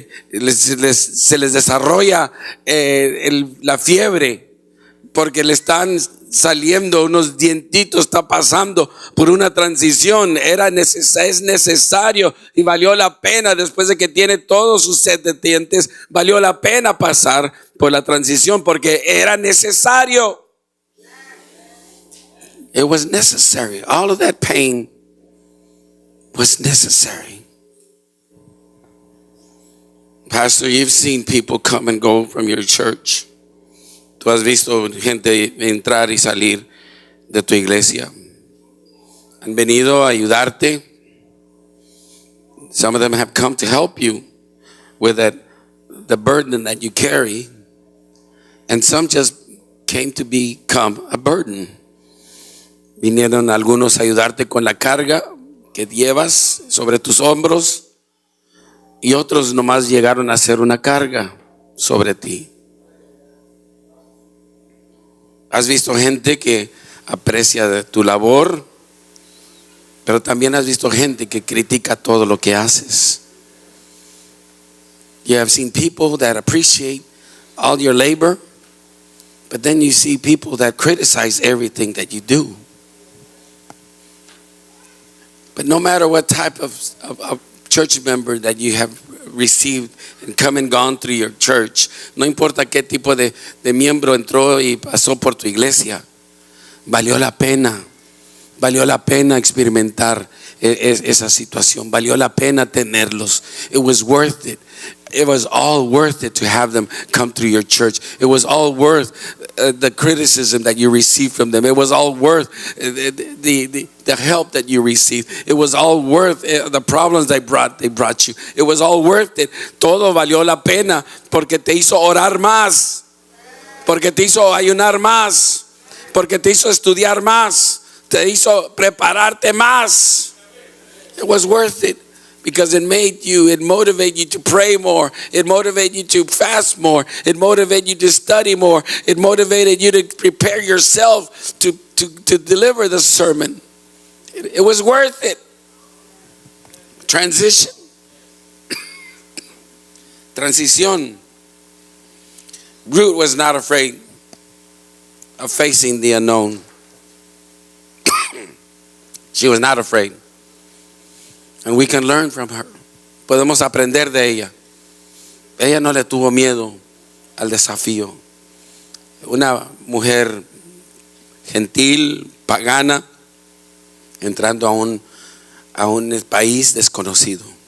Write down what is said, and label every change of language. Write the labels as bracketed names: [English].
[Spanish] Se les desarrolla la fiebre, porque le están saliendo unos dientitos, está pasando por una transición. Es necesario y valió la pena. Después de que tiene todo su set de dientes, valió la pena pasar por la transición, porque era necesario. [English] It was necessary. All of that pain was necessary. Pastor, you've seen people come and go from your church. [Spanish] Tú has visto gente entrar y salir de tu iglesia. Han venido a ayudarte. [English] Some of them have come to help you with the burden that you carry. And some just came to become a burden. [Spanish] Vinieron algunos a ayudarte con la carga que llevas sobre tus hombros, y otros nomás llegaron a ser una carga sobre ti. Has visto gente que aprecia tu labor, pero también has visto gente que critica todo lo que haces. [English] You have seen people that appreciate all your labor, but then you see people that criticize everything that you do. But no matter what type of church member that you have received and come and gone through your church, [Spanish] no importa qué tipo de miembro entró y pasó por tu iglesia, valió la pena experimentar esa situación. Valió la pena tenerlos. [English] It was worth it. It was all worth it to have them come through your church. It was all worth the criticism that you received from them. It was all worth the help that you received. It was all worth the problems they brought you. It was all worth it. [Spanish] Todo valió la pena porque te hizo orar más, porque te hizo ayunar más, porque te hizo estudiar más, te hizo prepararte más. [English] It was worth it. Because it motivated you to pray more. It motivated you to fast more. It motivated you to study more. It motivated you to prepare yourself to deliver the sermon. It was worth it. Transition. Transición. Ruth was not afraid of facing the unknown. She was not afraid. And we can learn from her. [Spanish] Podemos aprender de ella. Ella no le tuvo miedo al desafío. Una mujer gentil, pagana, entrando a un país desconocido.